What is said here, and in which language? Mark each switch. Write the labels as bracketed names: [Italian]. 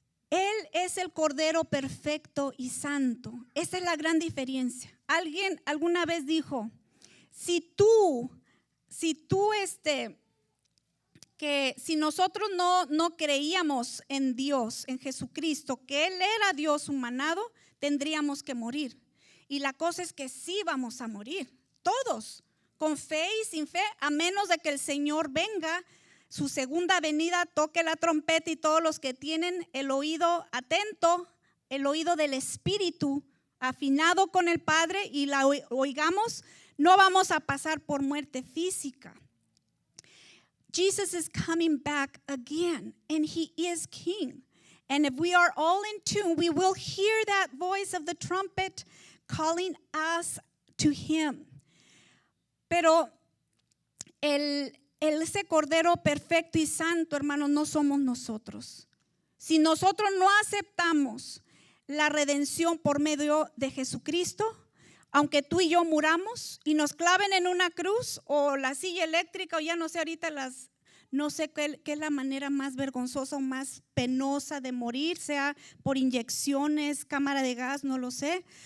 [Spanish] Él es el Cordero perfecto y santo. Esa es la gran diferencia. Alguien alguna vez dijo, si nosotros no creíamos en Dios, en Jesucristo, que Él era Dios humanado, tendríamos que morir. Y la cosa es que sí vamos a morir, todos, con fe y sin fe, a menos de que el Señor venga, su segunda venida, toque la trompeta, y todos los que tienen el oído atento, el oído del Espíritu afinado con el Padre, y la oigamos, no vamos a pasar por muerte física. [English] Jesus is coming back again, and he is King. And if we are all in tune, we will hear that voice of the trumpet calling us to him. [Spanish] Pero ese Cordero perfecto y santo, hermanos, no somos nosotros. Si nosotros no aceptamos la redención por medio de Jesucristo, aunque tú y yo muramos y nos claven en una cruz o la silla eléctrica, o ya no sé ahorita no sé qué es la manera más vergonzosa o más penosa de morir, sea por inyecciones, cámara de gas, no lo sé.